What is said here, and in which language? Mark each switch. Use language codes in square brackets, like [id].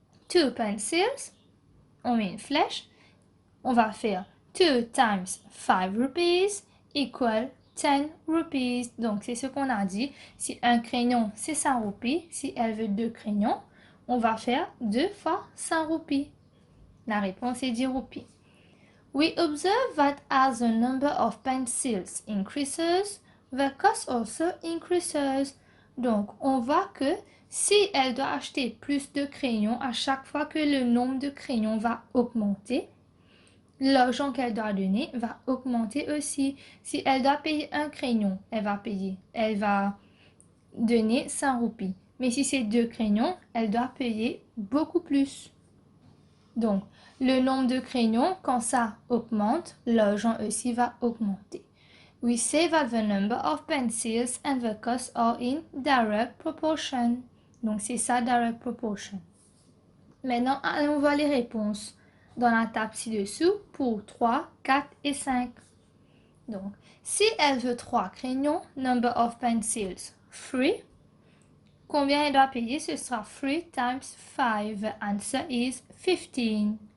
[en] 2 pencils, [fr] on met une flèche, on va faire [en] 2 times 5 rupees equal 10 rupees. [fr] Donc, c'est ce qu'on a dit. Si un crayon, c'est 5 roupies, si elle veut 2 crayons, on va faire 2 fois 5 roupies. La réponse est 10 roupies. [en] We observe that as the number of pencils increases, the cost also increases. [fr] Donc, on voit que si elle doit acheter plus de crayons à chaque fois que le nombre de crayons va augmenter, l'argent qu'elle doit donner va augmenter aussi. Si elle doit payer un crayon, elle va donner 100 roupies. Mais si c'est 2 crayons, elle doit payer beaucoup plus. Donc, le nombre de crayons, quand ça augmente, l'argent aussi va augmenter. [en] We say that the number of pencils and the cost are in direct proportion. [fr] Donc, c'est ça, direct proportion. Maintenant, allons voir les réponses dans la table ci-dessous pour 3, 4 et 5. Donc, si elle veut 3 crayons, [en] number of pencils, [fr] 3. Combien elle doit payer? Ce sera 3 times 5. [en] The answer is 15.